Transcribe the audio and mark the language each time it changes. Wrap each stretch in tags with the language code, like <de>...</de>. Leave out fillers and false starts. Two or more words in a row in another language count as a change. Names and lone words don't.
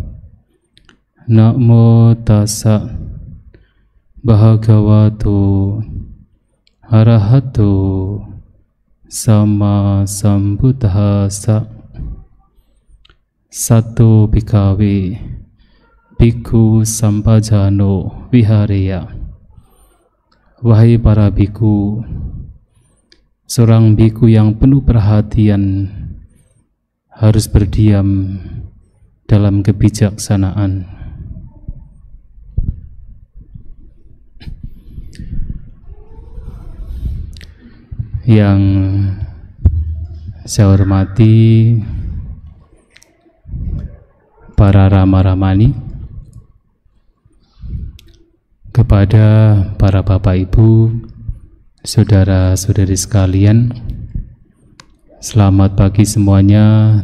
<pi>Namo tassa bhagavato arahato sama sambuddhassa. Satu bhikkhave bhikkhu sampajano vihareya.</pi> <id>Wahai para bhikkhu, seorang bhikkhu yang penuh perhatian harus berdiam dalam kebijaksanaan. Yang saya hormati para rama-ramani, kepada para bapak ibu, saudara-saudari sekalian, selamat pagi semuanya.</id>